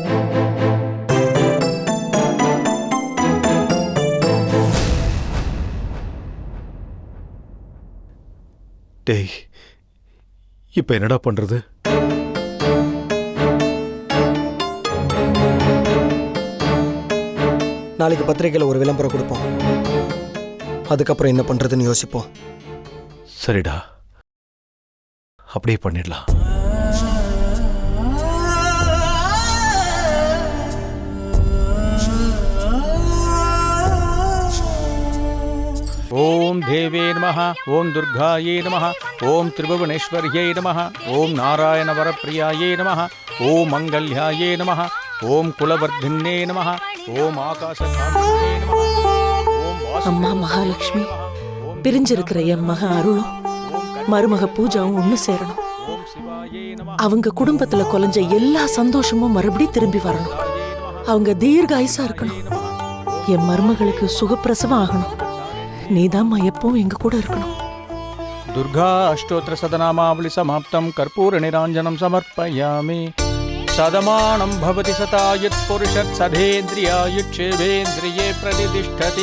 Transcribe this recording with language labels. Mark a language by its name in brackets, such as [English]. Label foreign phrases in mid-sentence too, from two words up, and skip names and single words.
[Tamil] டேய், இப்ப என்னடா பண்றது? நாளைக்கு பத்திரிகையில் ஒரு விளம்பரம் கொடுப்போம். அதுக்கப்புறம் என்ன பண்றதுன்னு யோசிப்போம். சரிடா, அப்படியே பண்ணிடலாம். [Sanskrit] ओम देवे नमः, ओम दुर्गाये नमः, ओम त्रिभुवनेश्वर्यै नमः, ओम नारायण वरप्रियाये नमः, ओम मंगल्याये नमः, ओम कुलवर्धिन्ये नमः, ओम आकाशकान्तिये नमः, ओम [Tamil] அம்மா மகாலட்சுமி, பிரிஞ்சிருக்கிற என் மக அருளும் மருமக பூஜாவும் ஒண்ணு சேரணும். அவங்க குடும்பத்துல கொலைஞ்ச எல்லா சந்தோஷமும் மறுபடியும் திரும்பி வரணும். அவங்க தீர்காயுசா இருக்கணும். என் மருமகளுக்கு சுகப்பிரசவம் ஆகணும். நீதாம்மா எப்பவும் எங்க கூட இருக்கணும். [Sanskrit] दुर्गा अष्टोत्तर सदनामावली समाप्तं कर्पूर निराञ्जनं समर्पयामि. सदमानं भवति सता यत्पुरुषत् सधेन्द्रियायुक्षेवेन्द्रिये प्रतिष्ठति.